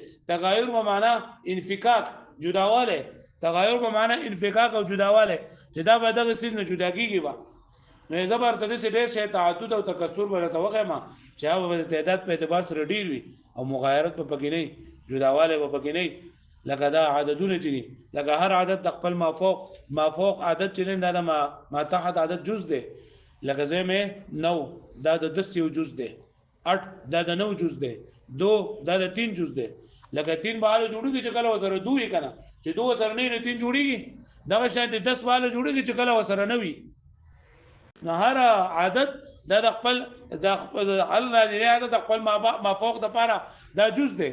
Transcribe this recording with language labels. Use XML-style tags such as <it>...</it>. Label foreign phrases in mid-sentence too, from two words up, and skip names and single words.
<ps>تغایر په معنا انفکاک جداوالی، تغایر په معنا انفکاک او جداوالی چې دا به دغه څیز نه جدا کېږي به. نو زه به ورته داسې ډېر شی تعدد او تکثر به راته وښیم چې هغه به د تعداد په اعتبار سره ډېر وي او مغایرت به پکې نه وي، جداوالی به پکې نه وي. لکه دا عددونه چې دي، لکه هر عدد د خپل مافوق عدد چې دا د ما تحت عدد جز دی. لکه زه مې 9 دا د 10 یو جز دی، 8 دا د 9 جز دی، 2 دا د 3 جز دی. لکه 3 بالا جوړیږي چې کله وسره 2 وي کنه، چې 2 وسره نه 3 جوړیږي. دغه شان 10 بالا جوړیږي چې کله وسره نه وي. نو هر عدد دا د خپل عدد د خپل مافوق د پاره دا جز دی.</ps>